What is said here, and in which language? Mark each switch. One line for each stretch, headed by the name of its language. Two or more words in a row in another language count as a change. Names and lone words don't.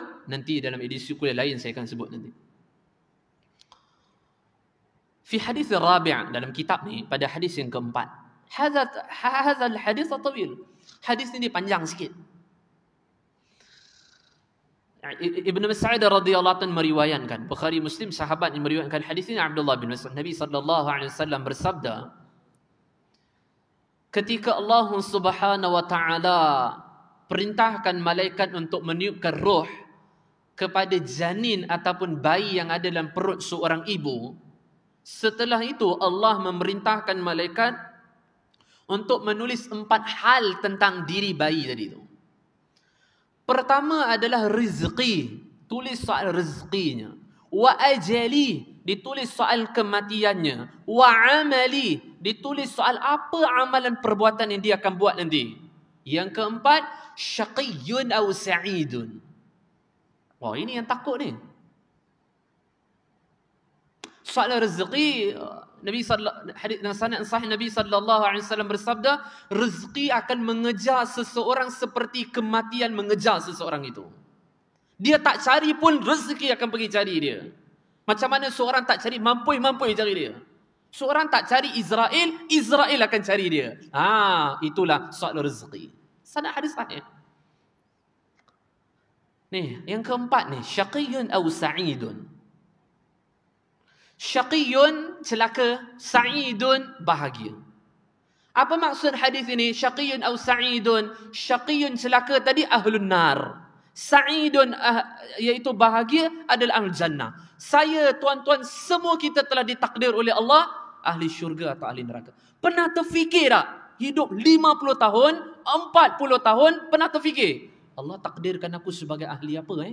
Malay: Nanti dalam edisi kuliah lain saya akan sebut nanti.
Arabic: في حديث رابع',
Malay: dalam kitab ni, pada hadis yang keempat.
Arabic: هذا الحديث طويل.
Malay: Hadis ni panjang sikit. Ibn Mas'ud
Arabic: رضي الله عنه
Malay: meriwayatkan, Bukhari Muslim sahabat yang meriwayatkan hadis ini, Abdullah bin Mas'ud, Nabi
Arabic: صلى الله عليه وسلم
Malay: bersabda, ketika Allah
Arabic: سبحانه وتعالى
Malay: perintahkan malaikat untuk meniupkan roh kepada janin ataupun bayi yang ada dalam perut seorang ibu, setelah itu Allah memerintahkan malaikat untuk menulis 4 hal tentang diri bayi tadi itu. Pertama adalah rezeki, tulis soal rezekinya.
Arabic: وأجله,
Malay: ditulis soal kematiannya.
Arabic: وعمله,
Malay: ditulis soal apa amalan perbuatan yang dia akan buat nanti. Yang keempat,
Arabic: شقي أو سعيد.
Malay: Wah, ini yang takut ni. Soal rezeki, Nabi hadis dalam sanad sahih Nabi
Arabic: صلى الله عليه وسلم
Malay: bersabda, rezeki akan mengejar seseorang seperti kematian mengejar seseorang itu. Dia tak cari pun rezeki akan pergi cari dia. Macam mana seorang tak cari mampui cari dia. Seorang tak cari Israel akan cari dia. Itulah soal rezeki. Sanad hadis sahih. Nih, yang keempat nih,
Arabic: شقي أو سعيد.
Malay: Syaqiyun celaka, sa'idun bahagia. Apa maksud hadis ini?
Arabic: شقي أو سعيد.
Malay: Syaqiyun celaka tadi
Arabic: أهل النار.
Malay: Sa'idun iaitu bahagia adalah
Arabic: أهل الجنة.
Malay: Saya, tuan-tuan, semua kita telah ditakdir oleh Allah ahli syurga atau ahli neraka. Pernah terfikir tak? Hidup 50 tahun, 40 tahun, pernah terfikir Allah takdirkan aku sebagai ahli apa?